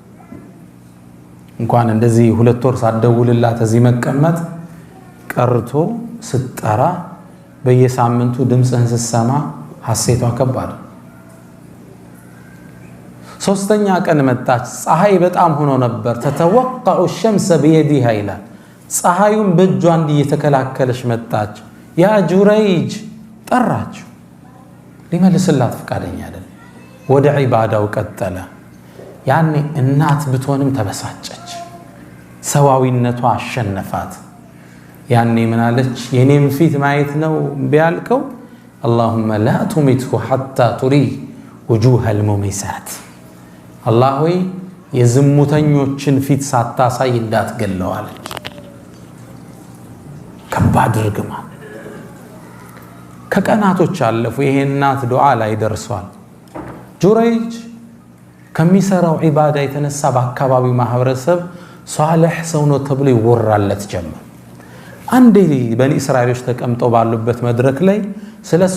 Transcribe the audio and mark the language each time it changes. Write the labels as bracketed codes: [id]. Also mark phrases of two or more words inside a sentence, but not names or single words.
[am] እንኳን እንደዚህ ሁለት ወር ሳደውልላት እዚህ መቀመጥ ቀርቶ ስትጠራ በየሳምንቱ ድምጽህን ስትሰማ ሐሴቷ ከባድ ሶስተኛ ቀን መጣች ፀሐይ በጣም ሆኖ ነበር ተተወቀዑ [ar] الشمس بيدها [am] ይላል ፀሐዩን በእጇ እንዲተከላከለሽ መጣች ያ ጁረይጅ ጠራችው ሊመልስላት ፍቃደኛ አይደል ወደ ኢባዳው ቀጠለ ያኔ እናት ብትሆንም ተበሳጨች ሰዋዊነቷ አሸነፋት ያኔ ምን አለች የኔም ፊት ማየት ነው ቢያልከው [ar] اللهم لا تمته حتى تري وجوه المميسات [am] الله ሆይ የዝሙተኞችን ፊት ሳታሳይ እንዳትገለው አለች ከባድ ርግማ ከቀናቶች አለፉ ይሄ እናት ዱዓ ላይ ደርሷል ጁረይጅ ከሚሰራው ኢባዳ የተነሳ በአካባቢው ማህበረሰብ ሷሊህ ሰው ነው ተብሎ ይወራለት ጀመር አንዴ በኒ እስራኤሎች ተቀምጠው ባሉበት መድረክ ላይ ስለሱ